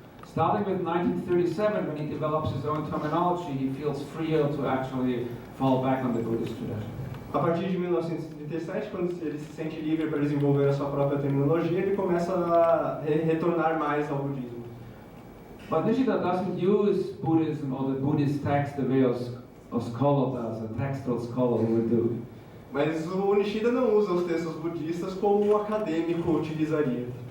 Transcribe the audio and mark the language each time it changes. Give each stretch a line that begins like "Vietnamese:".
English: Starting with 1937, when he develops his own terminology, he feels freer to actually fall back on the Buddhist tradition.
Portuguese: A partir de 1937, quando ele se sente livre para desenvolver a sua própria terminologia, ele começa a retornar mais ao budismo.
English: But Nishida doesn't use Buddhism or the Buddhist text the way a scholar does, a textual scholar would do.
Portuguese: Mas o Nishida não usa os textos budistas como o acadêmico utilizaria.